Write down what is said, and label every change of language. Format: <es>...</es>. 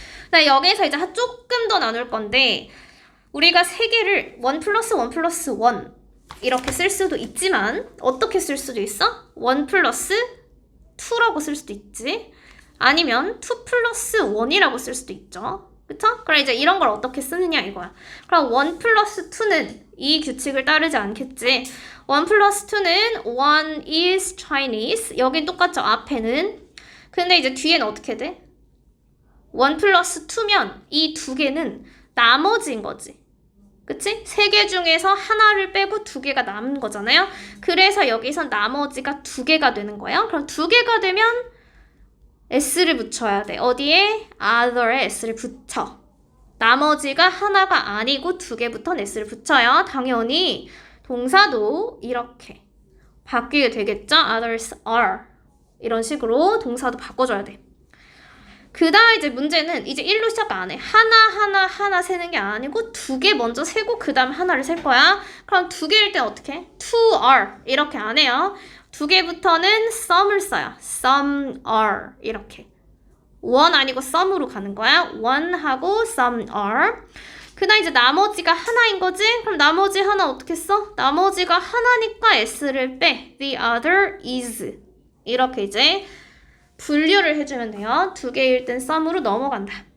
<ko>네, 여기서 이제 조금 더 나눌 건데 우리가 3개를 1 플러스 1 플러스 1 이렇게 쓸 수도 있지만 어떻게 쓸 수도 있어? 1 플러스 2라고 쓸 수도 있지. 아니면 2 플러스 1이라고 쓸 수도 있죠. 그쵸? 그럼 이제 이런 걸 어떻게 쓰느냐 이거야. 그럼 1 플러스 2는 이 규칙을 따르지 않겠지. 1 플러스 2는</ko> <en>one is Chinese.</en> <ko>여긴 똑같죠. 앞에는. 근데 이제 뒤에는 어떻게 돼? 1 플러스 2면 이 2개는 나머지인 거지. 그치? 3개 중에서 하나를 빼고 2개가 남은 거잖아요. 그래서 여기서 나머지가 2개가 되는 거예요. 그럼 2개가 되면 s를 붙여야 돼. 어디에? other에 s를 붙여. 나머지가 하나가 아니고 2개부터 s를 붙여요. 당연히 동사도 이렇게 바뀌게 되겠죠?</ko> <en>others are.</en> <ko>이런 식으로 동사도 바꿔줘야 돼. 그 다음 이제 문제는 이제 1로 시작 안 해. 하나 세는 게 아니고 2개 먼저 세고 그 다음 하나를 셀 거야. 그럼 2개일 때 어떻게 해? to are 이렇게 안 해요. 2개부터는 some을 써요.</ko> <en>some are 이렇게.</en> <ko>one 아니고 some으로 가는 거야.</ko> <en>one 하고 some are.</en> <ko>그 다음 이제 나머지가 하나인 거지? 그럼 나머지 하나 어떻게 써? 나머지가 하나니까 s를 빼.</ko> <en>the other is.</en> <ko>이렇게 이제 분류를 해주면 돼요. 2개일 땐 some으로 넘어간다.</ko>